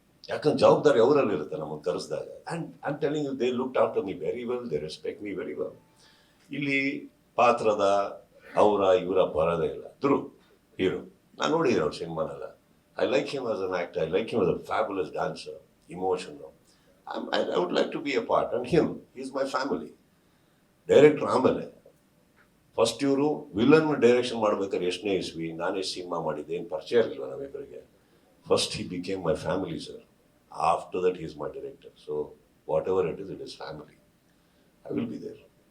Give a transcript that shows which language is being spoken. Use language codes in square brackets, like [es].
[kn] ಯಾಕಂದ್ರೆ ಜವಾಬ್ದಾರಿ ಅವರಲ್ಲಿ ಇರುತ್ತೆ ನಮ್ಮನ್ನು ಕರೆಸಿದಾಗ. [en] And I am telling you, they looked after me very well, they respect me very well. [kn] ಇಲ್ಲಿ ಪಾತ್ರದ ಇವರ ಬರೋದೇ ಇಲ್ಲ. ಧ್ರುವ್ ಹೀರೋ, ನಾನು ನೋಡಿದ್ದೀನಿ ಅವ್ರ ಸಿನಿಮಾನೆಲ್ಲ. [en] I like him as an actor, I like him as a fabulous dancer, emotion. I would like to be a part, and him, he's my family. [kn] Director ಆಮೇಲೆ first ಇವರು ವಿಲನ್ ಡೈರೆಕ್ಷನ್ ಮಾಡ್ಬೇಕಾದ್ರೆ ಎಷ್ಟನೇ ಇಸ್ವಿ, ನಾನು ಎಷ್ಟು ಸಿನಿಮಾ ಮಾಡಿದ್ದೆ, ಏನು ಪರಿಚಯ ಇರಲಿಲ್ಲ ನಮ್ಮಿಬ್ಬರಿಗೆ. [en] First he became my family sir. After that he is my director. So whatever it is family. I will be there.